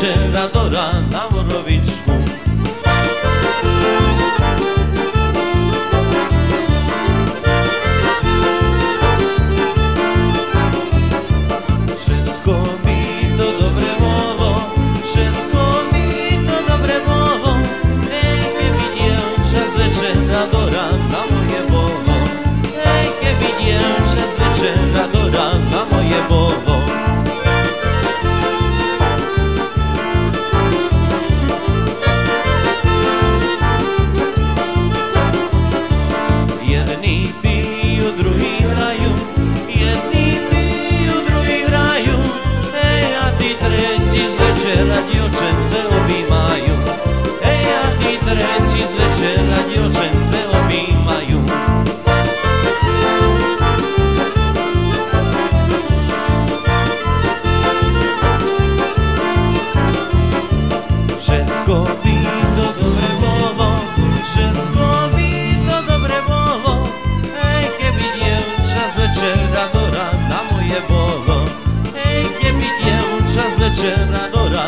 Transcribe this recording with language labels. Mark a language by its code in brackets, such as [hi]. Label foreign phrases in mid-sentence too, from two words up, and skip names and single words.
[sk] večera do rana Borovičku. Všetko mi to dobre bolo, všetko mi to dobre bolo, keby dievča z večera do rana moje bolo, keby dievča z večera do rana moje bolo. [hr] Jedni piju, drugi hraju, jedni piju, drugi hraju, a ti treći z večera djevčence obimaju, a ti treći z večera djevčence obimaju. [sk] Všetko bi to dobre bolo, všetko bi to dobre bolo, keby dievča z večera do rana moje bolo, keby dievča z večera do